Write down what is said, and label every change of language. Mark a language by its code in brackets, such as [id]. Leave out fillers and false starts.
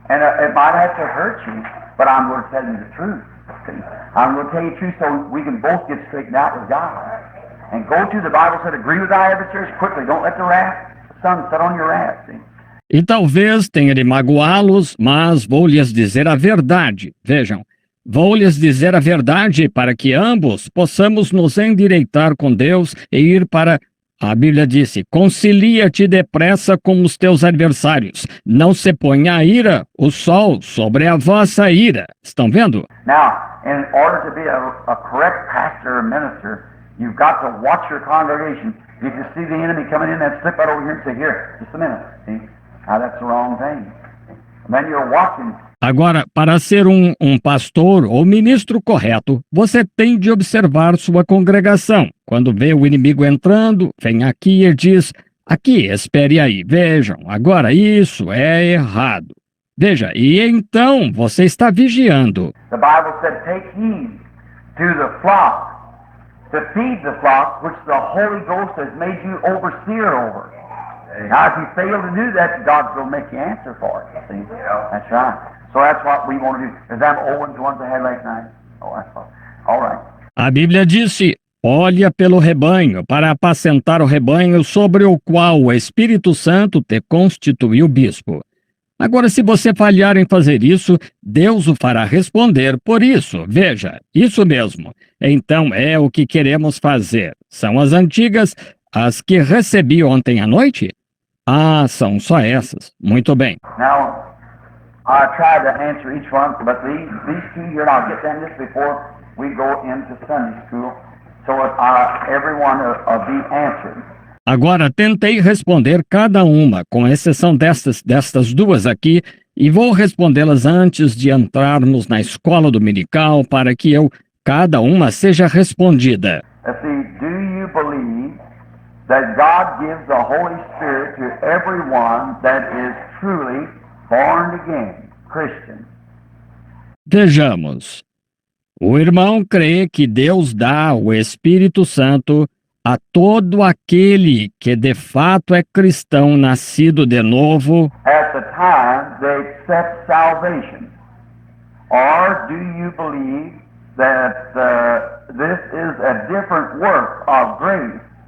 [en] And it might have to hurt you, but I'm going to tell you the truth. I'm going to tell you the truth so we can both get straightened out with God. And go to the Bible said, agree with thy adversaries quickly. Don't let the sun set on your wrath. See? [pt] E talvez tenha de magoá-los, mas vou lhes dizer a verdade. Vejam. Vou lhes dizer a verdade para que ambos possamos nos endireitar com Deus e ir para... A Bíblia disse, concilia-te depressa com os teus adversários. Não se ponha a ira, o sol, sobre a vossa ira. Estão vendo? [en] Now, in order to be a correct pastor or minister, you've got to watch your congregation. If you see the enemy coming in, then slip right over here and say, here, just a minute. See? Now, that's the wrong thing. And then you're watching... [pt] Agora, para ser um pastor ou ministro correto, você tem de observar sua congregação. Quando vê o inimigo entrando, vem aqui e diz, aqui, espere aí, vejam, agora isso é errado. Veja, e então você está vigiando. [en] The Bible said, take heed to the flock, to feed the flock, which the Holy Ghost has made you overseer over. Now, if you fail to do that, God will make you answer for it. See? That's right. So that's what we want to do. Is that Owens ones I had last night? Oh, that's all right. [pt] A Bíblia disse, olha pelo rebanho, para apacentar o rebanho sobre o qual o Espírito Santo te constituiu bispo. Agora, se você falhar em fazer isso, Deus o fará responder por isso. Veja, isso mesmo. Então, é o que queremos fazer. São as antigas, as que recebi ontem à noite? Ah, são só essas. Muito bem. [en] Now, I tried to answer each one, but these two here, and I'll get them just before we go into Sunday school, so everyone will be answered. [pt] Agora, tentei responder cada uma, com exceção destas duas aqui, e vou respondê-las antes de entrarmos na escola dominical para que cada uma seja respondida. [en] Let's see, do you believe that God gives the Holy Spirit to everyone that is truly born again, Christian? [pt] Vejamos. O irmão crê que Deus dá o Espírito Santo a todo aquele que de fato é cristão nascido de novo, [en] At the time they accept salvation? Or do you believe that this is a different work of grace?